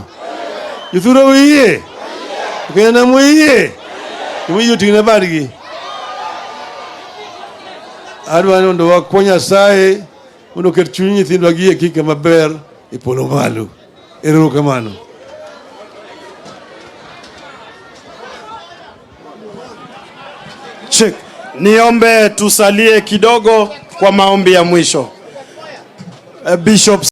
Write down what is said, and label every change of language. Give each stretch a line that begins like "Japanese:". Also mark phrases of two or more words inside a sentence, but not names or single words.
Luo (Kenya and Tanzania): Jothurwa uye. Kena muye. Uye tingna badgi. Adwa mondo wakonya Nyasaye mondo ket chuny nyithindwa gi kika maber e polo malo. Erokamano. Check.
Swahili: Niombe tusalie kidogo kwa maombi ya mwisho. Bishop